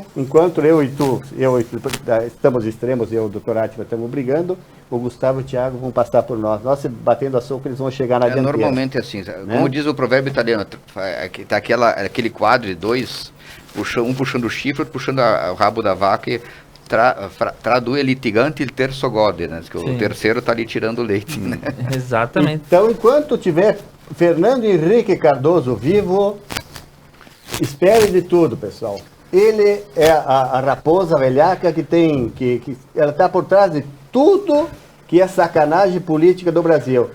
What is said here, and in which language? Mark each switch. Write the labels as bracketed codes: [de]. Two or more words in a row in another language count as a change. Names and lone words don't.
[pt] Enquanto eu e tu estamos extremos, eu e o doutor Átila estamos brigando, o Gustavo e o Thiago vão passar por nós. Nós, batendo a soco, eles vão chegar na dianteira. Normalmente é assim, como diz o provérbio italiano, tá aquele quadro de dois, um puxando o chifre, outro puxando o rabo da vaca, [it] e tra due litigante il terzo gode, [pt] né? Que o terceiro está ali tirando o leite, né? Exatamente. Então, enquanto tiver Fernando Henrique Cardoso vivo, espere de tudo, pessoal. Ele é a raposa velhaca que ela está por trás de tudo que é sacanagem política do Brasil.